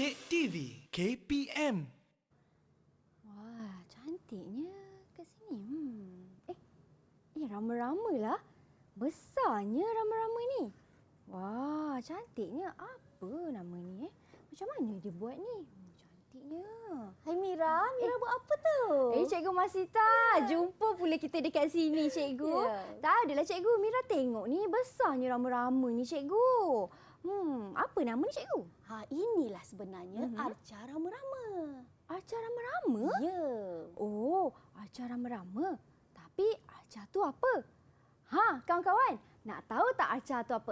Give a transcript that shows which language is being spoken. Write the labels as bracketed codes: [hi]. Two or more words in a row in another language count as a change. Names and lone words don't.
[ms] TV KPM. Wah, cantiknya kat sini. Rama-rama lah. Besarnya rama-rama ni. Wah, cantiknya. Apa nama ni? Macam mana dia buat ni? Cantiknya. Hai Mira, Mira buat apa tu? Cikgu Masita. Jumpa pula kita dekat sini, cikgu. Tak adalah cikgu. Mira tengok ni besarnya rama-rama ni, cikgu. Apa nama ni, cikgu? Inilah sebenarnya Arca Rama-Rama. Arca Rama-Rama? Ya. Oh, Arca Rama-Rama. Tapi Arca tu apa? Kawan-kawan, nak tahu tak Arca tu apa?